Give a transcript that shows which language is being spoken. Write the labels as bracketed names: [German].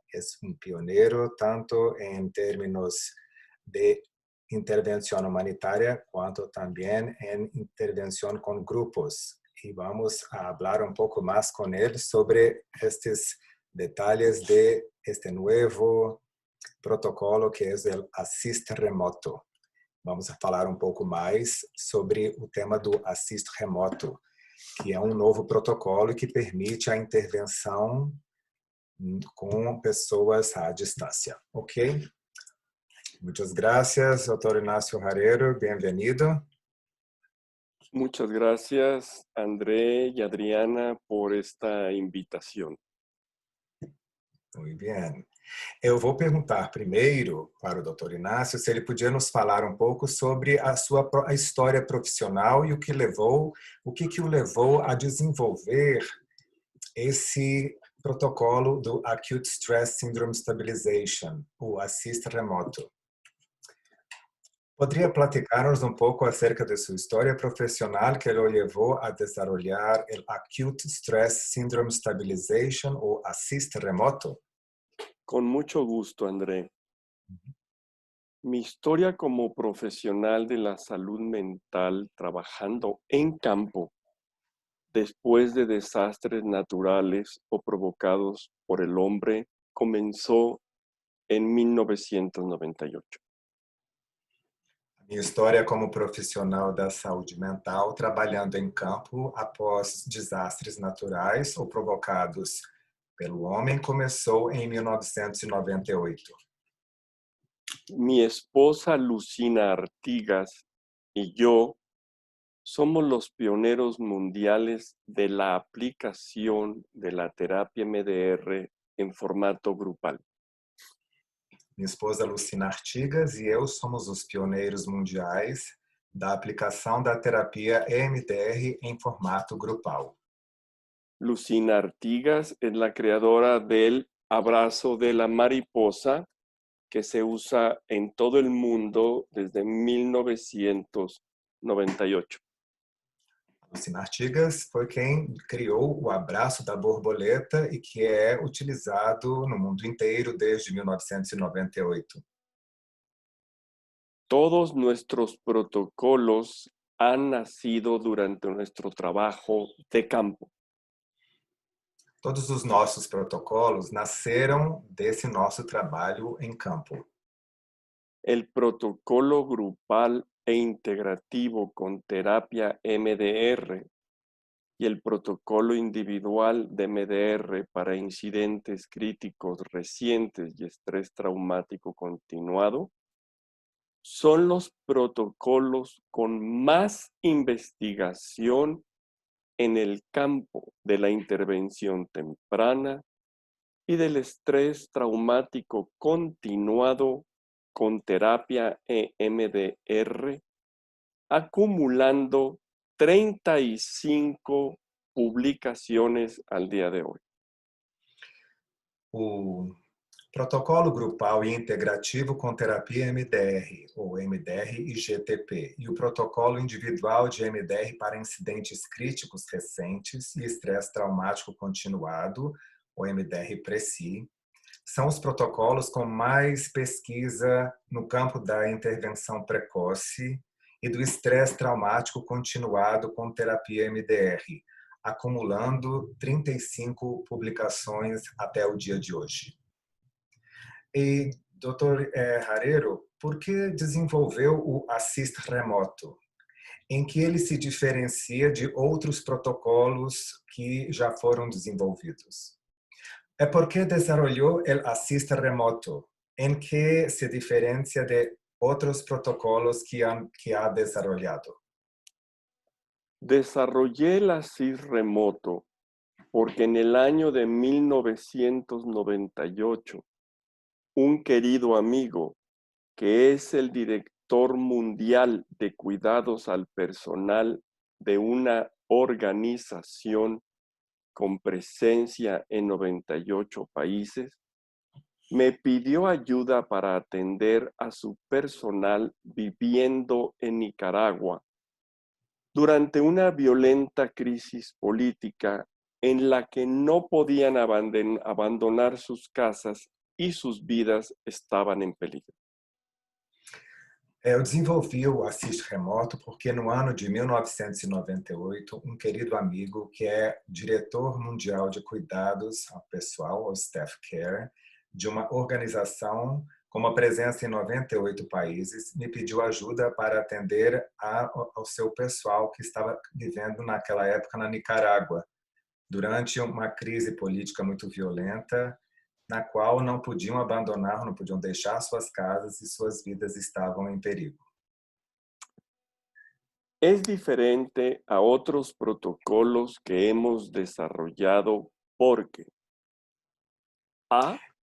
[Spanish] Es un pionero tanto en términos de intervención humanitaria cuanto también en intervención con grupos. Y vamos a hablar un poco más con él sobre estos detalles de este nuevo protocolo que es el Assist Remoto. [Portuguese] Vamos a falar um pouco mais sobre o tema do Assist Remoto, que é um novo protocolo que permite a intervenção com pessoas à distância. [Spanish] Ok? Muchas gracias, Dr. [Portuguese] Ignacio Harero. Bem-vindo. [Spanish] Muchas gracias, André y Adriana, por esta invitación. [Portuguese] Muito bem. Eu vou perguntar primeiro para o Dr. Ignacio se ele podia nos falar um pouco sobre a história profissional e o que o levou a desenvolver esse protocolo do Acute Stress Syndrome Stabilization, o Assist Remoto. Poderia platicar-nos um pouco acerca de sua história profissional que o levou a desenvolver o Acute Stress Syndrome Stabilization, o Assist Remoto? [Spanish] Con mucho gusto, André. Mi historia como profesional de la salud mental trabajando en campo después de desastres naturales o provocados por el hombre comenzó en 1998. [Portuguese] Minha história como profissional da saúde mental, trabalhando em campo após desastres naturais ou provocados pelo homem, começou em 1998. [Spanish] Mi esposa Lucina Artigas y yo somos los pioneros mundiales de la aplicación de la terapia MDR en formato grupal. [Portuguese] Minha esposa Lucina Artigas e eu somos os pioneiros mundiais da aplicação da terapia EMDR em formato grupal. [Spanish] Lucina Artigas es la creadora del abrazo de la mariposa que se usa en todo el mundo desde 1998. [Portuguese] Lucina Artigas foi quem criou o abraço da borboleta e que é utilizado no mundo inteiro desde 1998. [Spanish] Todos nuestros protocolos han nacido durante nuestro trabajo de campo. [Portuguese] Todos os nossos protocolos nasceram desse nosso trabalho em campo. [Spanish] El protocolo grupal e integrativo con terapia MDR y el protocolo individual de MDR para incidentes críticos recientes y estrés traumático continuado son los protocolos con más investigación en el campo de la intervención temprana y del estrés traumático continuado con terapia EMDR, acumulando 35 publicaciones al día de hoy. [Portuguese] O protocolo grupal e integrativo com terapia MDR, ou MDR e GTP, e o protocolo individual de MDR para incidentes críticos recentes e estresse traumático continuado, ou MDR-PRECI, são os protocolos com mais pesquisa no campo da intervenção precoce e do estresse traumático continuado com terapia MDR, acumulando 35 publicações até o dia de hoje. E, Dr. Harero, por que desenvolveu o Assist Remoto? Em que ele se diferencia de outros protocolos que já foram desenvolvidos? [Spanish] ¿Por qué desarrolló el Assist Remoto? ¿En qué se diferencia de otros protocolos que ha desarrollado? Desarrollé el Assist Remoto porque en el año de 1998, un querido amigo, que es el director mundial de cuidados al personal de una organización con presencia en 98 países, me pidió ayuda para atender a su personal viviendo en Nicaragua durante una violenta crisis política en la que no podían abandonar sus casas y sus vidas estaban en peligro. [Portuguese] Eu desenvolvi o Assist Remoto porque no ano de 1998, um querido amigo que é diretor mundial de cuidados ao pessoal, ou staff care, de uma organização com uma presença em 98 países, me pediu ajuda para atender ao seu pessoal que estava vivendo naquela época na Nicarágua, durante uma crise política muito violenta, na qual não podiam abandonar, não podiam deixar suas casas e suas vidas estavam em perigo. [Spanish] Es diferente a otros protocolos que hemos desarrollado porque A.